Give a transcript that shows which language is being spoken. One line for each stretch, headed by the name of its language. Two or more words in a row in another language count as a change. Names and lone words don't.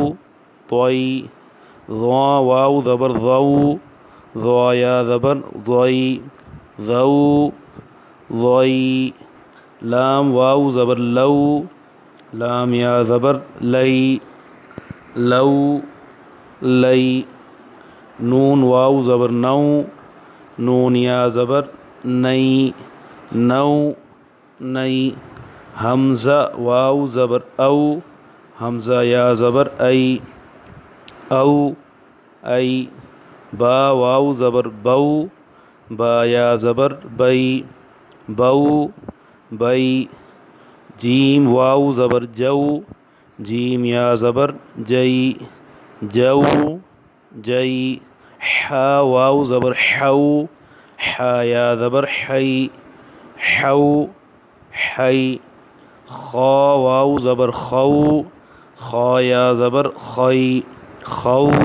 Urdu: طی ضا واو زبر ضو ضا یا زبر ضی ضو ضی لام واو زبر لو لام یا زبر لی لو لی نون واو زبر نو نون یا زبر نئی نو نئی حمزہ واو زبر او حمزہ یا زبر ای او ای با واو زبر بو با یا زبر بئی بو بئی جیم واو زبر جو جیم یا زبر جئی جو جئی حا واو زبر حو حا یا زبر حی حو حی خا واو زبر خو خا یا زبر خی خو